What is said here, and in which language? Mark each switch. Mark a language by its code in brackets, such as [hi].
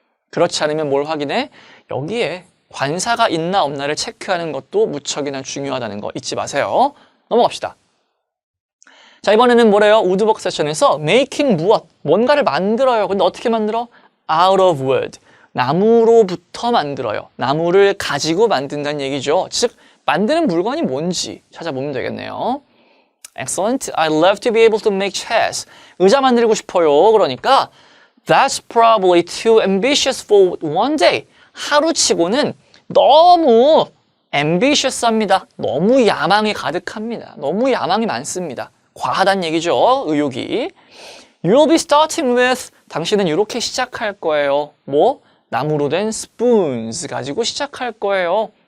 [ko] 그렇지 않으면 뭘 확인해? 여기에 관사가 있나 없나를 체크하는 것도 무척이나 중요하다는 거 잊지 마세요. 넘어갑시다. 자, 이번에는 뭐래요? 우드워크 세션에서 making 무엇? 뭔가를 만들어요. 근데 어떻게 만들어? out of wood. 나무로부터 만들어요. 나무를 가지고 만든다는 얘기죠. 즉, 만드는 물건이 뭔지 찾아보면 되겠네요. Excellent. [en] I'd love to be able to make chairs. [ko] 의자 만들고 싶어요. [en] 그러니까 That's probably too ambitious for one day. [ko] 하루치고는 너무 ambitious합니다. 너무 야망이 가득합니다. 너무 야망이 많습니다. 과하단 얘기죠. 의욕이. You'll be starting with, 당신은 이렇게 시작할 거예요. 뭐? 나무로 된 spoons 가지고 시작할 거예요.